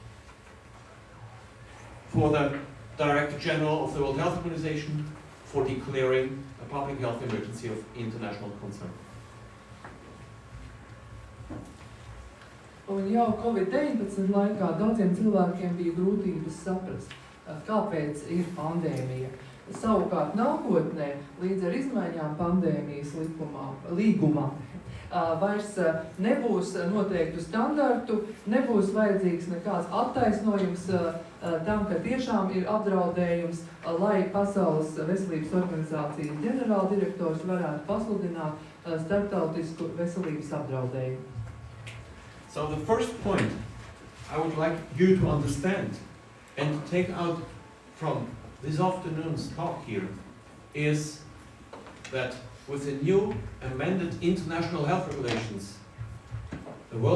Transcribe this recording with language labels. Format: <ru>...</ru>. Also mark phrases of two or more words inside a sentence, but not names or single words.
<en>for the Director General of the World Health Organization for declaring a public health emergency of international concern.</en> <lv>Un jau Covid-19 laikā daudziem cilvēkiem bija grūtības saprast, kāpēc ir pandēmija. Savukārt nākotnē, līdz ar izmaiņām Pandēmijas līgumā, vairs nebūs noteiktu standartu, nebūs vajadzīgs nekāds attaisnojums tam, ka tiešām ir apdraudējums, lai Pasaules veselības organizācijas ģenerāldirektors varētu pasludināt starptautisku veselības apdraudējumu.</lv> <en>So the first point I would like you to understand and to take out from this afternoon's talk here is that with the new amended international health regulations, the</en>